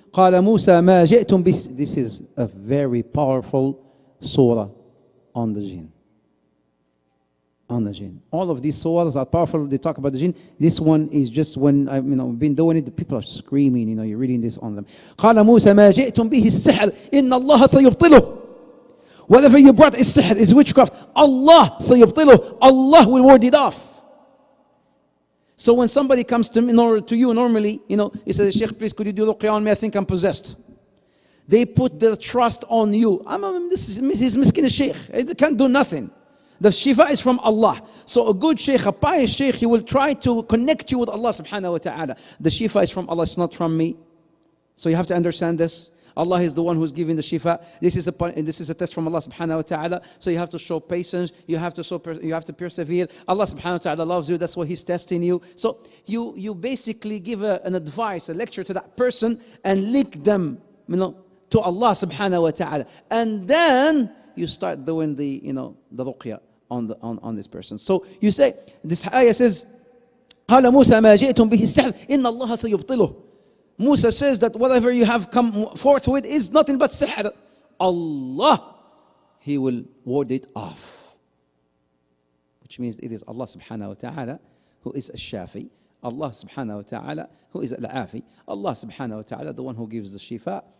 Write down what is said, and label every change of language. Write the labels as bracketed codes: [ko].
[ar] قَالَ مُوسَى مَا جِئْتُمْ بِهِ. [en] This is a very powerful surah on the jinn. On the jinn. All of these surahs are powerful. They talk about the jinn. This one is just when I've been doing it, the people are screaming. You're reading this on them. [ar] قال موسى ما جئتم به السحر إن الله سيبطله. [en] Whatever you brought is sihr, is witchcraft. Allah [ar] سيبطله. [en] Allah will ward it off. So when somebody comes to you normally, he says, Sheikh, please could you do ruqya on me? I think I'm possessed. They put their trust on you. This is miskin sheikh. They can't do nothing. The shifa is from Allah. So a good sheikh, a pious sheikh, he will try to connect you with Allah subhanahu wa ta'ala. The shifa is from Allah, it's not from me. So you have to understand this. Allah is the one who's giving the shifa. This is a test from Allah subhanahu wa ta'ala. So you have to show patience. You have to persevere. Allah subhanahu wa ta'ala loves you. That's why He's testing you. So you basically give an advice, a lecture to that person, and link them, to Allah subhanahu wa ta'ala. And then you start doing the ruqya on this person. So you say, this ayah says, [ar] قال موسى ما جئتم به السحر إن الله سيبطله. [en] Musa says that whatever you have come forth with is nothing but sihr. Allah, He will ward it off. Which means it is Allah subhanahu wa ta'ala who is al-shafi. Allah subhanahu wa ta'ala who is al-afi. Allah subhanahu wa ta'ala, the one who gives the shifa.